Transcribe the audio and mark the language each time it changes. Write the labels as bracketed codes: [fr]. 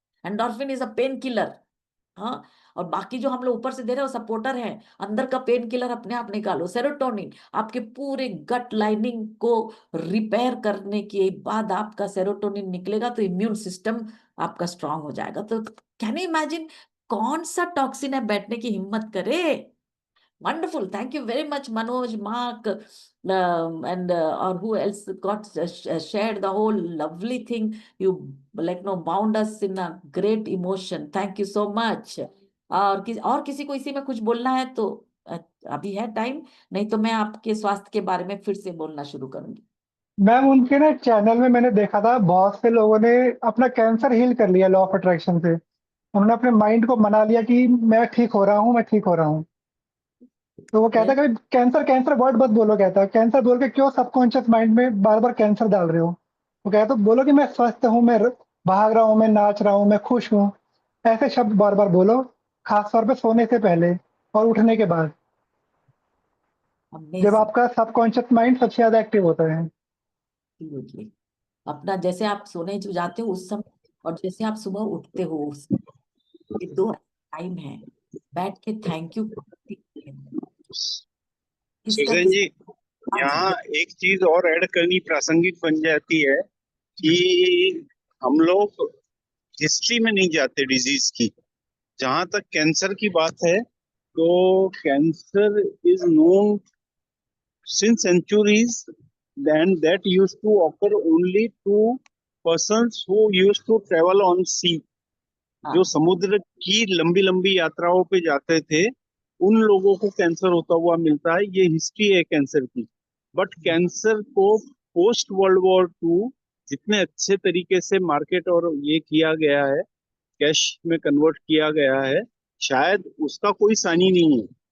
[en] endorphin is a pain killer, [hi] हाँ। और बाकी जो हम लोग ऊपर से दे रहे हैं वो सपोर्टर है, अंदर का पेन किलर अपने आप निकालो। सेरोटोनिन आपके पूरे गट लाइनिंग को रिपेयर करने के बाद आपका सेरोटोनिन निकलेगा तो इम्यून सिस्टम आपका स्ट्रांग हो जाएगा। तो [en] can you imagine, [hi] कौन सा टॉक्सिन है बैठने की हिम्मत करे। [en] Wonderful. Thank you very much, Manoj, Mark, and or who else got shared the whole lovely thing. You bound us in a great emotion. Thank you so much. [hi] और किसी को इसी में कुछ बोलना है तो अभी है टाइम, नहीं तो मैं आपके स्वास्थ्य के बारे में फिर से बोलना शुरू करूंगी। मैम उनके ना चैनल में मैंने देखा था, बहुत से लोगों ने अपना कैंसर हील कर लिया लॉ ऑफ अट्रैक्शन से। उन्होंने अपने माइंड को मना लिया कि मैं ठीक हो रहा हूँ, मैं ठीक हो रहा हूँ। तो वो कहता [en] Yes. [hi] है कि कैंसर कैंसर वर्ड मत बोलो, कहता है कैंसर बोल के क्यों सबकॉन्शियस माइंड में बार बार कैंसर डाल रहे हो। वो कहता तो बोलो कि मैं स्वस्थ हूँ, मैं भाग रहा हूँ, मैं नाच रहा हूँ, मैं खुश हूँ। ऐसे शब्द बार बार बोलो, खास तौर पे सोने से पहले और उठने के बाद, जब [en] Amazing. [hi] आपका सबकॉन्शियस माइंड सबसे ज्यादा एक्टिव होता है। [en] Absolutely. [hi] अपना जैसे आप सोने जो जाते हो उस समय, और जैसे आप सुबह उठते हो उस, ये दो टाइम है, बैठ के थैंक यू किसका सुजैन किस। जी, हाँ जी यहाँ एक चीज और ऐड करनी प्रासंगिक बन जाती है कि हम लोग हिस्ट्री में नहीं जाते डिजीज की। जहां तक कैंसर की बात है, तो [en] Cancer is known since centuries, then that used to occur only to persons who used to travel on sea. [hi] जो हाँ समुद्र की लंबी लंबी यात्राओं पे जाते थे, उन लोगों को कैंसर होता हुआ मिलता है। ये हिस्ट्री है कैंसर की। बट कैंसर को पोस्ट वर्ल्ड वॉर 2 जितने अच्छे तरीके से मार्केट और ये किया गया है, कैश में कन्वर्ट किया गया है, शायद उसका कोई सानी नहीं है।